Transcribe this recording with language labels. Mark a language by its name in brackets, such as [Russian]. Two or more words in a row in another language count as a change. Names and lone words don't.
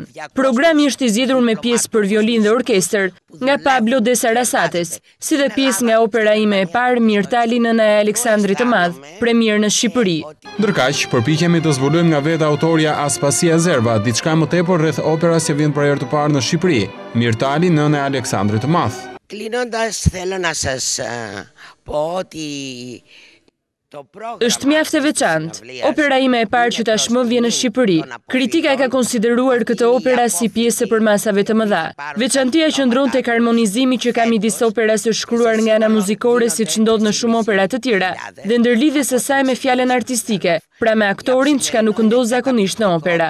[Albanian] Programi është i zgjedhur me pjesë për violinë dhe orkestër nga Pablo de Sarasates, si dhe pjesë nga opera ime e parë Mirtali nëna e Aleksandrit të Madh, premier në Shqipëri. Ndërkaq, përpiqemi të zbulojmë nga vetë autoria Aspasia Zerva diçka më tepër rreth operës që vjen për herë të parë në Shqipëri, Mirtali nëna e Aleksandrit të Madh. [Greek] Κλείνοντας, θέλω να σας πω ότι [Albanian] është mjaft e veçantë. Opera ime e parë që tashmë vjen në Shqipëri. Kritika e ka konsideruar këtë opera si pjesë e përmasave të mëdha. Veçantia qëndron tek harmonizimi që ka midis operës së shkruar nga ana muzikore, siç ndodh në shumë opera të tjera, dhe ndërlidhjes së saj me fjalën artistike, pra me aktorin, çka nuk ndodh zakonisht në opera.